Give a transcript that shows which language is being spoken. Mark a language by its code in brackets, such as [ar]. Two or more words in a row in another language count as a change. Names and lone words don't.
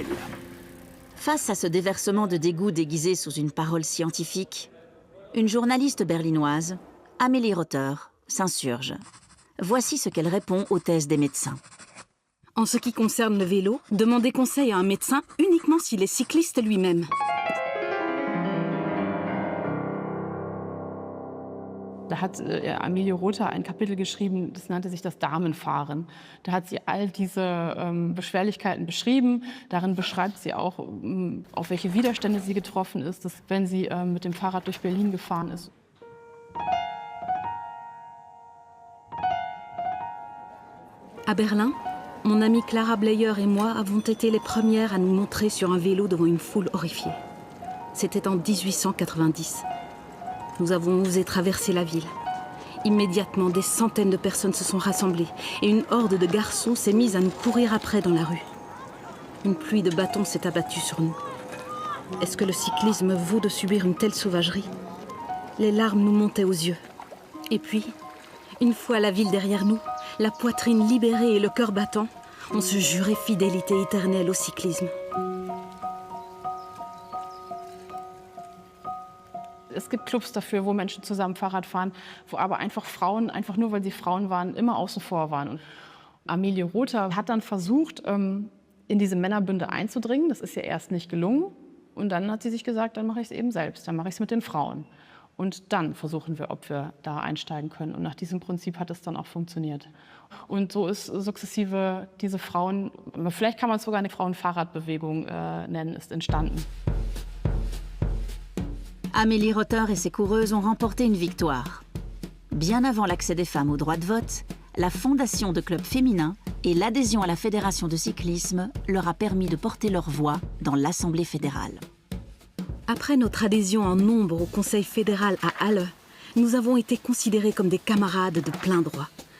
[fr] Face à ce déversement de dégoût déguisé sous une parole scientifique, une journaliste berlinoise, Amélie Rother, s'insurge. Voici ce qu'elle répond aux thèses des médecins. En ce qui concerne le vélo, demandez conseil à un médecin uniquement s'il est cycliste lui-même. [de] Da hat Amelie Rother ein Kapitel geschrieben, das nannte sich das Damenfahren. Da hat sie all diese Beschwerlichkeiten beschrieben. Darin beschreibt sie auch, auf welche Widerstände sie getroffen ist, dass, wenn sie mit dem Fahrrad durch Berlin gefahren ist. [fr] À Berlin, mon amie Clara Bleyer et moi avons été les premières à nous montrer sur un vélo devant une foule horrifiée. C'était en 1890. Nous avons osé traverser la ville. Immédiatement, des centaines de personnes se sont rassemblées et une horde de garçons s'est mise à nous courir après dans la rue. Une pluie de bâtons s'est abattue sur nous. Est-ce que le cyclisme vaut de subir une telle sauvagerie? Les larmes nous montaient aux yeux. Et puis, une fois la ville derrière nous, la poitrine libérée et le cœur battant, on se jurait fidélité éternelle au cyclisme. [de] Es gibt Clubs dafür, wo Menschen zusammen Fahrrad fahren, wo aber einfach Frauen, einfach nur weil sie Frauen waren, immer außen vor waren. Und Amelie Rother hat dann versucht, in diese Männerbünde einzudringen. Das ist ihr erst nicht gelungen. Und dann hat sie sich gesagt, dann mache ich es eben selbst, dann mache ich es mit den Frauen. Und dann versuchen wir, ob wir da einsteigen können. Und nach diesem Prinzip hat es dann auch funktioniert. Und so ist sukzessive diese Frauen, vielleicht kann man es sogar eine Frauenfahrradbewegung nennen, ist entstanden. [fr] Amélie Rother et ses coureuses ont remporté une victoire. Bien avant l'accès des femmes au droit de vote, la fondation de clubs féminins et l'adhésion à la fédération de cyclisme leur a permis de porter leur voix dans l'Assemblée fédérale. Après notre adhésion en nombre au Conseil fédéral à Halle, nous avons été considérés comme des camarades de plein droit.